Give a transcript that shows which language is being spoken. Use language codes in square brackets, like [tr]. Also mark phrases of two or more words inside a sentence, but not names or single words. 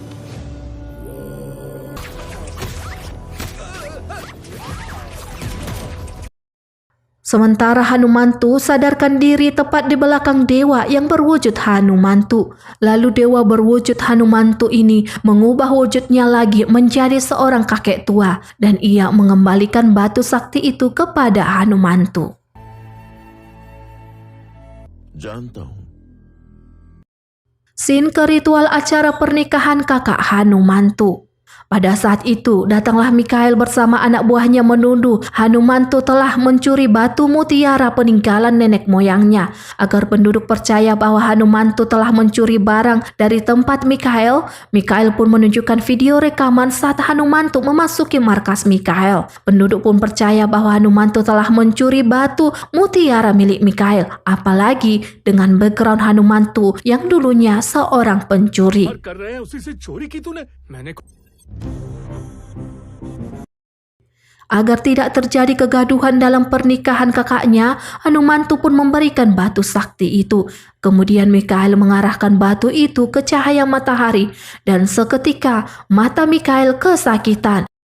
[id] Sementara Hanumantu sadarkan diri tepat di belakang dewa yang berwujud Hanumantu. Lalu dewa berwujud Hanumantu ini mengubah wujudnya lagi menjadi seorang kakek tua dan ia mengembalikan batu sakti itu kepada Hanumantu. [hi] जानता हूं [id] Scene ke ritual acara pernikahan kakak Hanumantu. Pada saat itu, datanglah Mikhail bersama anak buahnya menuduh Hanumantu telah mencuri batu mutiara peninggalan nenek moyangnya. Agar penduduk percaya bahwa Hanumantu telah mencuri barang dari tempat Mikhail, Mikhail pun menunjukkan video rekaman saat Hanumantu memasuki markas Mikhail. Penduduk pun percaya bahwa Hanumantu telah mencuri batu mutiara milik Mikhail, apalagi dengan background Hanumantu yang dulunya seorang pencuri. [hi] कर रहे हैं उसी से चोरी की तूने मैंने [id] Agar tidak terjadi kegaduhan dalam pernikahan kakaknya, Hanumantu pun memberikan batu sakti itu. Kemudian Mikhail mengarahkan batu itu ke cahaya matahari dan seketika mata Mikhail kesakitan.